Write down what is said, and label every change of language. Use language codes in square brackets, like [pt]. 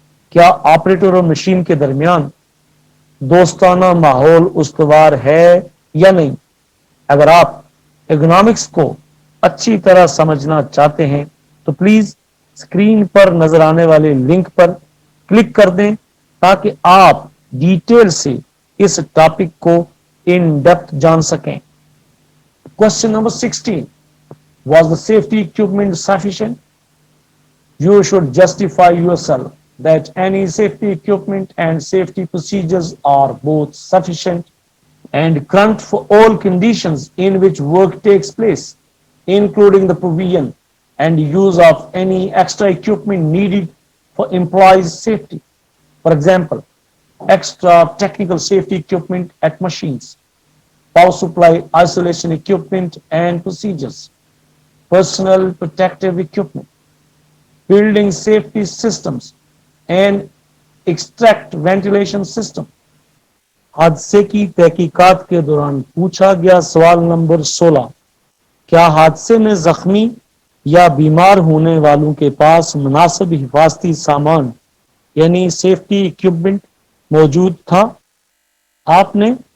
[ur] کیا آپریٹر اور مشین کے درمیان دوستانہ ماحول استوار ہے یا نہیں۔ اگر آپ اکنامکس کو اچھی طرح سمجھنا چاہتے ہیں تو پلیز اسکرین پر نظر آنے والے لنک پر کلک کر دیں تاکہ آپ ڈیٹیل سے اس ٹاپک کو ان ڈیپتھ جان سکیں۔ [en] Question number 16. Was the safety equipment sufficient? You should justify yourself that any safety equipment and safety procedures are both sufficient and current for all conditions in which work takes place, including the provision and use of any extra equipment needed for employees' safety. For example, extra technical safety equipment at machines, power supply isolation equipment and procedures, personal protective equipment, building safety systems and extract ventilation system. [ur] حادثے کی تحقیقات کے دوران پوچھا گیا سوال number 16، کیا حادثے میں زخمی یا بیمار ہونے والوں کے پاس مناسب حفاظتی سامان یعنی سیفٹی اکوپمنٹ موجود تھا؟ آپ نے